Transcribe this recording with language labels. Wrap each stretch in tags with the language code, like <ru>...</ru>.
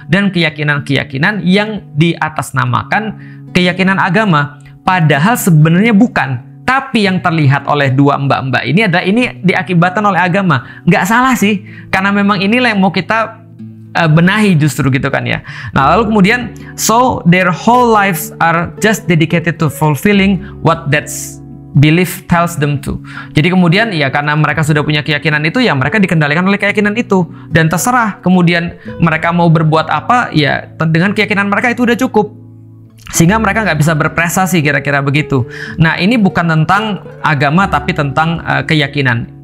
<id>Dan keyakinan-keyakinan yang diatasnamakan keyakinan agama, padahal sebenarnya bukan. Tapi yang terlihat oleh dua mbak-mbak ini adalah ini diakibatkan oleh agama. Nggak salah sih, karena memang inilah yang mau kita benahi justru gitu kan ya. Nah lalu kemudian,</id> <en>so their whole lives are just dedicated to fulfilling what that's belief tells them to.</en> <id>Jadi kemudian ya karena mereka sudah punya keyakinan itu, ya mereka dikendalikan oleh keyakinan itu. Dan terserah kemudian mereka mau berbuat apa, ya dengan keyakinan mereka itu udah cukup. Sehingga mereka nggak bisa berprestasi, kira-kira begitu. Nah ini bukan tentang agama tapi tentang keyakinan.</id>